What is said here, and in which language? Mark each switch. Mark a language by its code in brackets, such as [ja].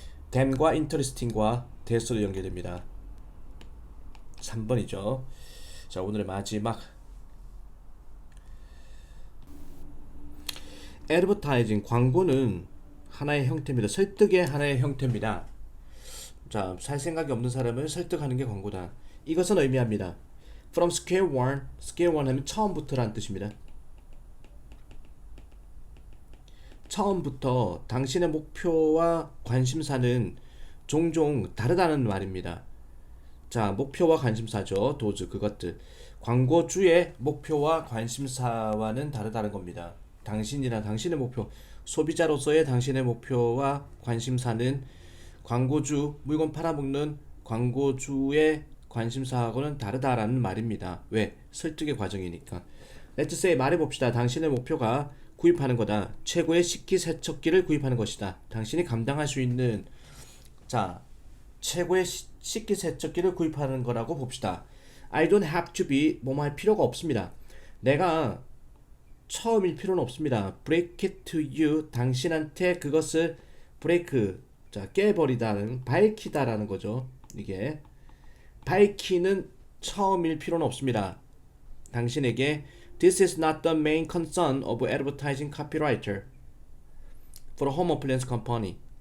[ko] then과 interesting과 that으로 연결됩니다. 3번이죠. 자 오늘의 마지막 advertising 광고는 하나의 형태입니다. 설득의 하나의 형태입니다. 자, 살 생각이 없는 사람을 설득하는 게 광고다. 이것은 의미합니다. [en] From square one, square one [ko] 하면 처음부터란 뜻입니다. 처음부터 당신의 목표와 관심사는 종종 다르다는 말입니다. 자, 목표와 관심사죠. 도즈 그것들. 광고주의 목표와 관심사와는 다르다는 겁니다. 당신이나 당신의 목표, 소비자로서의 당신의 목표와 관심사는 광고주, 물건 팔아먹는 광고주의 관심사하고는 다르다라는 말입니다. 왜? 설득의 과정이니까. [en] Let's say [ko] 말해봅시다. 당신의 목표가 구입하는 거다. 최고의 식기세척기를 구입하는 것이다. 당신이 감당할 수 있는 자 최고의 식기세척기를 구입하는 거라고 봅시다. [en] I don't have to be [ko] 뭐뭐 할 필요가 없습니다. 내가 처음일 필요는 없습니다. [en] Break it to you [ko] 당신한테 그것을 break 자 깨버리다는 밝히다라는 거죠. 이게 밝히는 처음일 필요는 없습니다. 당신에게 [en] This is not the main concern of advertising copywriter for a home appliance company.